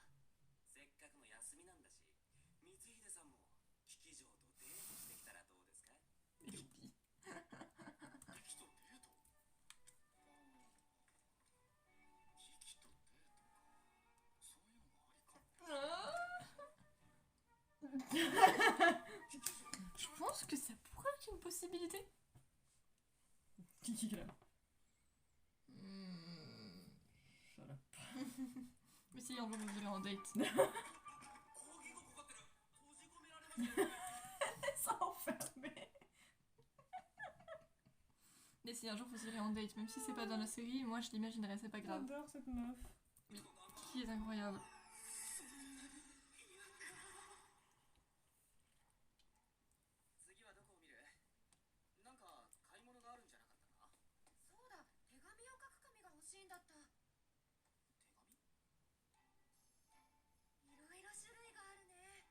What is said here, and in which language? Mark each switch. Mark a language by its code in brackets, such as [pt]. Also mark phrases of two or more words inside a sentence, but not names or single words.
[ja] せっかくの休みなんだし、光秀さんもキキ嬢とデートしてきたらどうですか？キキとデート？キキとデートか。そういうのもありか。 [fr] Je pense que ça pourrait être une possibilité. Kiki, là. [en] Shut up. [fr] Mais si, un jour, vous irez en date. Ça enfermé. Mais si, un jour, vous irez en date. Même si c'est pas dans la série, moi, je l'imaginerais, c'est pas grave. J'adore cette meuf. Qui est incroyable. [ja] 次はどこを見る？なんか買い物があるんじゃなかったか？そうだ、手紙を書く紙が欲しいんだった。手紙？いろいろ種類があるね。